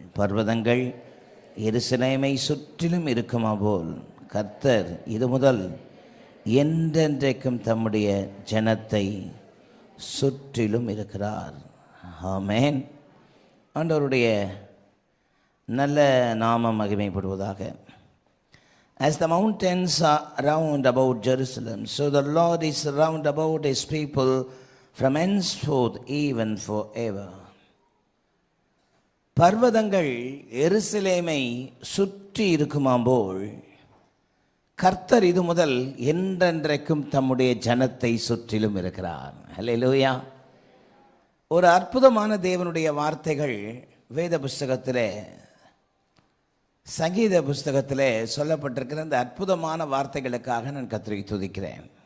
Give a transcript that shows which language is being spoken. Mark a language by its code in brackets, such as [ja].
[ta] பர்வதங்கள் எருசலேமை சுற்றிலும் இருக்குமா போல் கர்த்தர் இது முதல் என்றென்றைக்கும் தம்முடைய ஜனத்தை சுற்றிலும் இருக்கிறார். ஆமென். ஆண்டவருடைய நல்ல நாமம் மகிமைப்படுவதாக. [en] As the mountains are round about Jerusalem, so the Lord is round about his people from henceforth even forever. [ta] பர்வதங்கள் எருசலேமை சுற்றி இருக்குமாம் போல் கர்த்தர் இது முதல் என்றென்றைக்கும் தம்முடைய ஜனத்தை சுற்றிலும் இருக்கிறார். ஹல்லேலூயா. ஒரு அற்புதமான தேவனுடைய வார்த்தைகள் வேத புஸ்தகத்திலே, சங்கீத புஸ்தகத்திலே சொல்லப்பட்டிருக்கிற அந்த அற்புதமான வார்த்தைகளுக்காக நான் கர்த்தரை துதிக்கிறேன்.